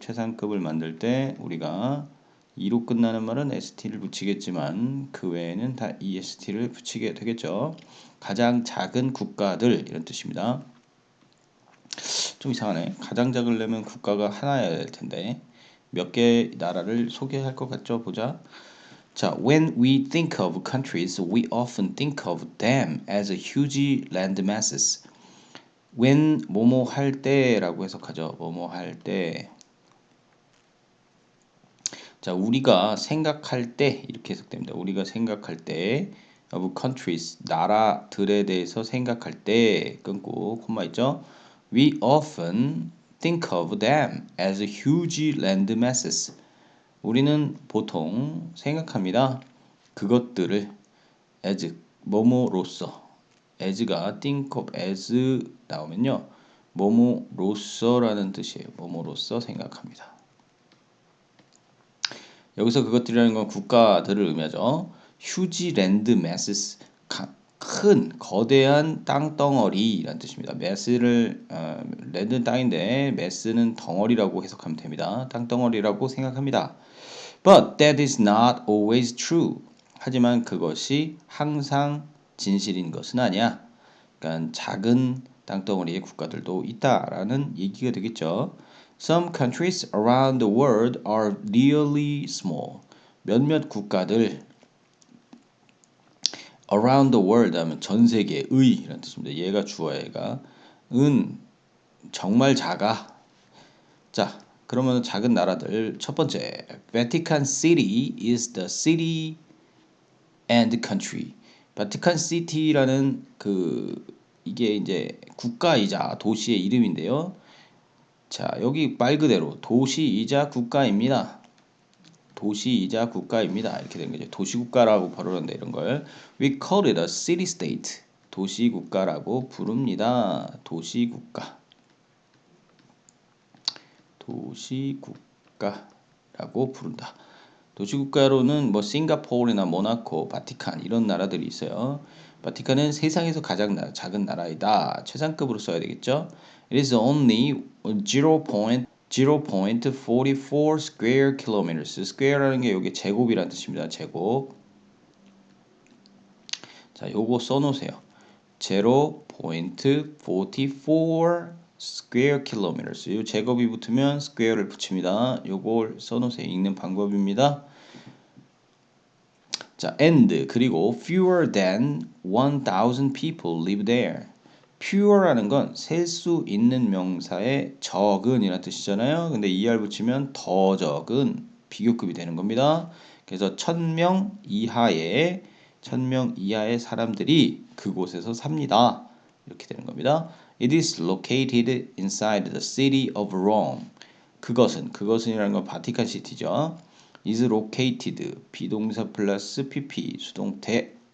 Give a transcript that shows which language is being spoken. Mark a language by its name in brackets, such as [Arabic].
[Korean] 최상급을 만들 때 우리가 2로 끝나는 말은 st를 붙이겠지만 그 외에는 다 est를 붙이게 되겠죠. 가장 작은 국가들 이런 뜻입니다. 좀 이상하네. 가장 작으려면 국가가 하나여야 될 텐데 몇 개 나라를 소개할 것 같죠? 보자. [English] 자, when we think of countries, we often think of them as huge land masses. [Korean] when 뭐뭐 할 때라고 해석하죠. 뭐뭐 할 때. 자, 우리가 생각할 때 이렇게 해석됩니다. 우리가 생각할 때 [English] of countries [Korean] 나라들에 대해서 생각할 때 끊고 콤마 있죠. [English] We often think of them as huge land masses. [Korean] 우리는 보통 생각합니다. 그것들을 as 뭐뭐로서 as가 [English] think of as [Korean] 나오면요. 뭐뭐로서라는 뜻이에요. 뭐뭐로서 생각합니다. 여기서 그것들이라는 건 국가들을 의미하죠. [English] huge land masses [Korean] 큰 거대한 땅덩어리라는 뜻입니다. mass를 land는 땅인데 mass는 덩어리라고 해석하면 됩니다. 땅덩어리라고 생각합니다. [English] But that is not always true. [Korean] 하지만 그것이 항상 진실인 것은 아니야. 그러니까 작은 땅덩어리의 국가들도 있다라는 얘기가 되겠죠. [English] Some countries around the world are really small. [Korean] 몇몇 국가들 [English] around the world [Korean] 하면 전 세계의 이라는 뜻입니다. 얘가 주어야 얘가 은 정말 작아. 자, 그러면 작은 나라들 첫 번째 [English] Vatican City is the city and country. [Korean] Vatican City라는 이게 이제 국가이자 도시의 이름인데요. 자, 여기 말 그대로 도시이자 국가입니다. 도시이자 국가입니다. 이렇게 된 거죠. 도시국가라고 부르는데 이런 걸 [English] We call it a city-state. [Korean] 도시국가라고 부릅니다. 도시국가. 도시국가라고 부른다. 도시국가로는 뭐 싱가포르나 모나코, 바티칸 이런 나라들이 있어요. 바티칸은 세상에서 가장 작은 나라이다. 최상급으로 써야 되겠죠. [English] It is only 0.44 square kilometers. [Korean] square라는 게 여기 제곱이라는 뜻입니다. 제곱. 자, 요거 써놓으세요. 0.44 [English] square kilometers. [Korean] 이 제곱이 붙으면 square를 붙입니다. 요걸 써놓으세요. 읽는 방법입니다. [English] 자, and [Korean] 그리고 [English] fewer than 1,000 people live there. [Korean] fewer라는 건 셀 수 있는 명사의 적은이라는 뜻이잖아요. 근데 er 붙이면 더 적은 비교급이 되는 겁니다. 그래서 1,000명 이하의 사람들이 그곳에서 삽니다. 이렇게 되는 겁니다. [English] It is located inside the city of Rome. [Korean] 그것은이라는 건 바티칸 시티죠. [English] is located [Korean] 비동사 플러스 pp 수동태.